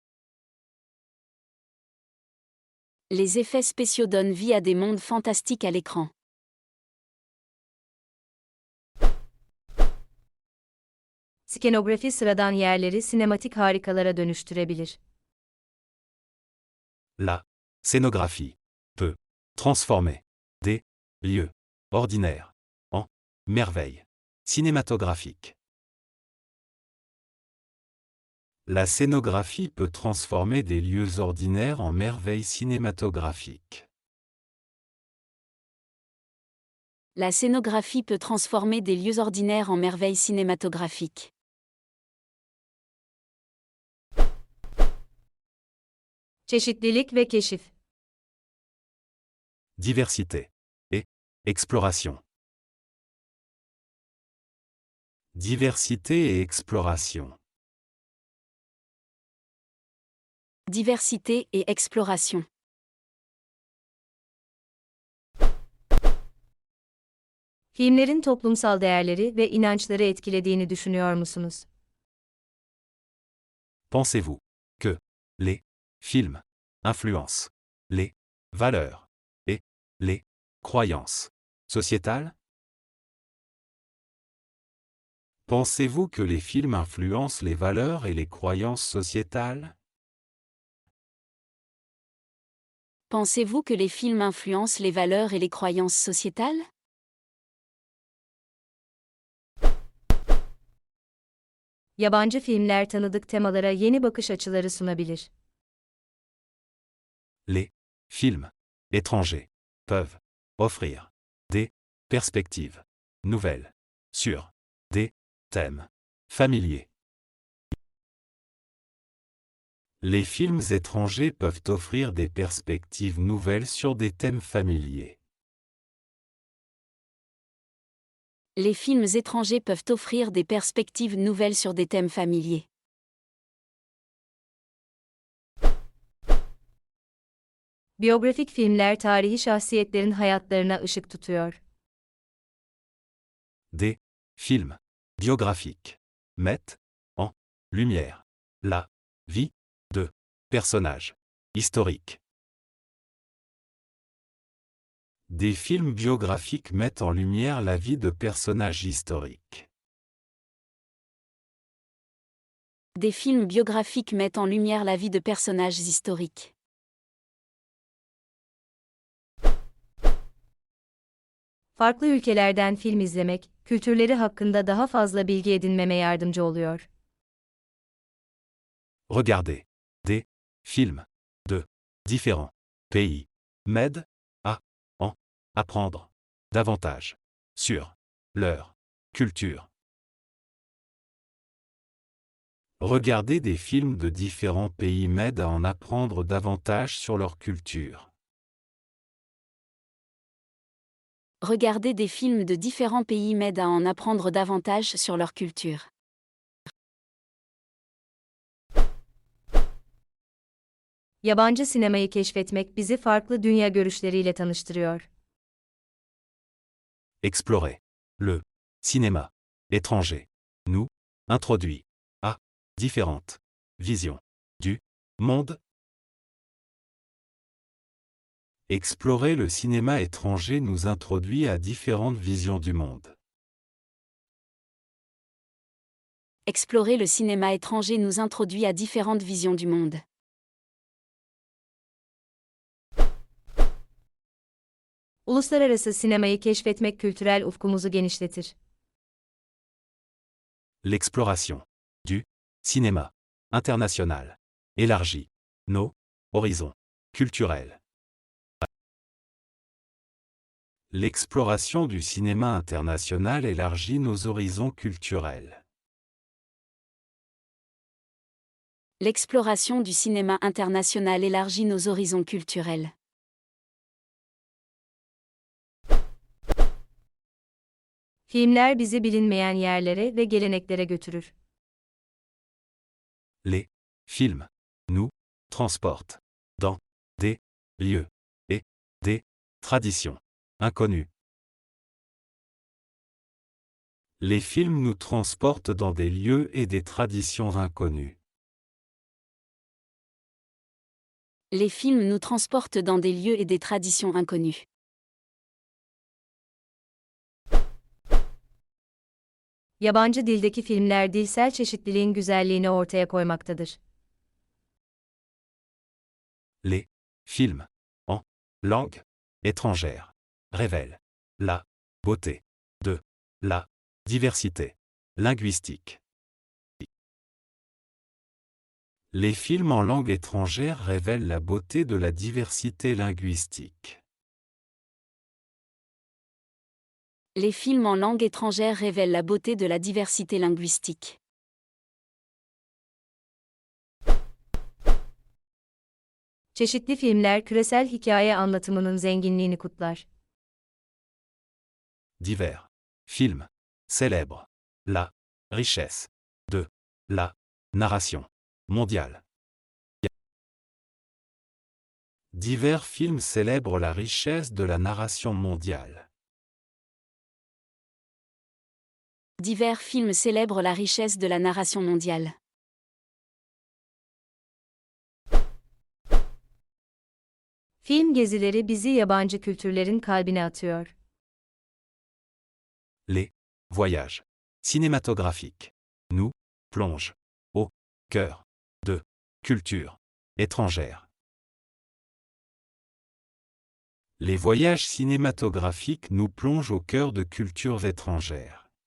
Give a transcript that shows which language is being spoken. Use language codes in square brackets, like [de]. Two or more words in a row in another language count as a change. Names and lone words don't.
[fr] Les effets spéciaux donnent vie à des mondes fantastiques à l'écran. [tr] Skenografi sıradan yerleri sinematik harikalara dönüştürebilir. [fr] La scénographie peut transformer des lieux ordinaires en merveilles cinématographiques. La scénographie peut transformer des lieux ordinaires en merveilles cinématographiques. La scénographie peut transformer des lieux ordinaires en merveilles cinématographiques. [tr] Çeşitlilik ve keşif. [fr] Diversité et exploration. Diversité et exploration. Diversité et exploration. [tr] Filmlerin toplumsal değerleri ve inançları etkilediğini düşünüyor musunuz? [fr] Pensez-vous que les films influencent les valeurs et les croyances sociétales? Pensez-vous que les films influencent les valeurs et les croyances sociétales? Pensez-vous que les films influencent les valeurs et les croyances sociétales? [tr] Yabancı filmler tanıdık temalara yeni bakış açıları sunabilir. [fr] Les films étrangers peuvent offrir des perspectives nouvelles sur des thèmes familiers. Les films étrangers peuvent offrir des perspectives nouvelles sur des thèmes familiers. Les films étrangers peuvent offrir des perspectives nouvelles sur des thèmes familiers. [tr] Biyografik filmler tarihi şahsiyetlerin hayatlarına ışık tutuyor. [fr] Des films biographiques mettent en lumière la vie de personnages historiques. Des films biographiques mettent en lumière la vie de personnages historiques. Des films biographiques mettent en lumière la vie de personnages historiques. [tr] Farklı ülkelerden film izlemek, kültürleri hakkında daha fazla bilgi edinmeme yardımcı oluyor. [fr] Regardez des films de différents pays m'aide à en apprendre davantage sur leur culture. Regarder des films de différents pays m'aide à en apprendre davantage sur leur culture. Regarder des films de différents pays m'aide à en apprendre davantage sur leur culture. [tr] Yabancı sinemayı keşfetmek bizi farklı dünya görüşleriyle tanıştırıyor. [fr] Explorer le cinéma étranger nous introduit à différentes visions du monde. Explorer le cinéma étranger nous introduit à différentes visions du monde. Explorer le cinéma étranger nous introduit à différentes visions du monde. [tr] Uluslararası sinemayı keşfetmek kültürel ufkumuzu genişletir. [fr] L'exploration du cinéma international élargit nos horizons culturels. L'exploration du cinéma international élargit nos horizons culturels. L'exploration du cinéma international élargit nos horizons culturels. [tr] Filmler bizi bilinmeyen yerlere ve geleneklere götürür. [fr] Les films nous transportent dans des lieux et des traditions inconnues. Les films nous transportent dans des lieux et des traditions inconnues. Les films nous transportent dans des lieux et des traditions inconnues. [tr] Yabancı dildeki filmler dilsel çeşitliliğin güzelliğini ortaya koymaktadır. [fr] Les films en langue étrangère révèlent la beauté de la diversité linguistique. Les films en langue étrangère révèlent la beauté de la diversité linguistique. Les films en langue étrangère révèlent la beauté de la diversité linguistique. [tr] Çeşitli filmler küresel hikaye anlatımının zenginliğini kutlar. [fr] Divers films célèbrent la richesse de la narration mondiale. Divers films célèbrent la richesse de la narration mondiale. Divers films célèbrent la richesse de la narration mondiale. [tr] Film gezileri bizi yabancı kültürlerin kalbine atıyor. [fr] Les voyages cinématographiques nous plongent au cœur de cultures étrangères. Les voyages cinématographiques nous plongent au cœur de cultures étrangères.